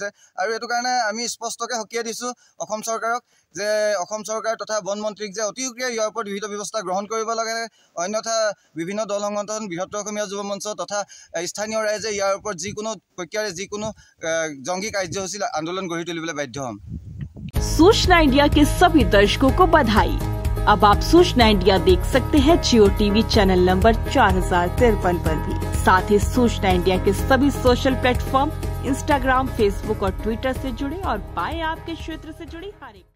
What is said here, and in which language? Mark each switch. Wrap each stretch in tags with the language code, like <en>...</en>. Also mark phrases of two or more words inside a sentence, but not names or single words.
<as>আৰু এইটো কাৰণে আমি স্পষ্টকৈ সকীয়াই দিছোঁ অসম চৰকাৰক, যে অসম চৰকাৰ তথা বনমন্ত্ৰীক যে অতি শীঘ্ৰে ইয়াৰ ওপৰত বিহিত ব্যৱস্থা গ্ৰহণ কৰিব লাগে। অন্যথা বিভিন্ন দল সংগঠন, বৃহত্তৰ অসমীয়া যুৱ মঞ্চ তথা স্থানীয় ৰাইজে ইয়াৰ ওপৰত যিকোনো প্ৰক্ৰিয়াৰে যিকোনো জংগী কাৰ্যসূচী আন্দোলন গঢ়ি তুলিবলৈ বাধ্য হ'ম।</as> <hi>सूचना इंडिया के सभी दर्शकों को बधाई। अब आप सूचना इंडिया देख सकते हैं जियो टीवी</hi> <en>channel number</en> <hi>4053 पर भी। साथ ही सूचना इंडिया के सभी</hi> <en>social platform</en> <hi>इंस्टाग्राम, फेसबुक और ट्विटर से जुड़े और पाएं आपके क्षेत्र से जुड़ी हर एक</hi>